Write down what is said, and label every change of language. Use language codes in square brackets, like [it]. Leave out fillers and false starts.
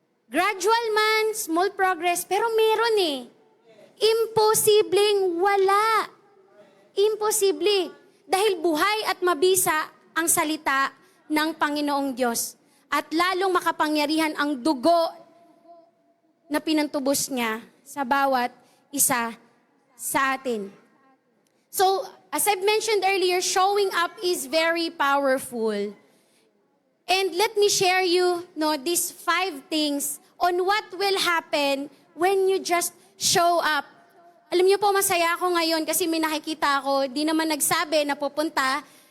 [tl] Gradual man, [en] small progress, [tl] pero meron eh. Imposibleng wala. Imposible. Dahil buhay at mabisa ang salita ng Panginoong Diyos. At lalong makapangyarihan ang dugo na pinantubos niya sa bawat isa sa atin. [en] So, as I've mentioned earlier, showing up is very powerful. And let me share you these 5 things on what will happen when you just show up. [tl] Alam niyo po, masaya ako ngayon kasi may nakikita ako, di naman nagsabi na pupunta.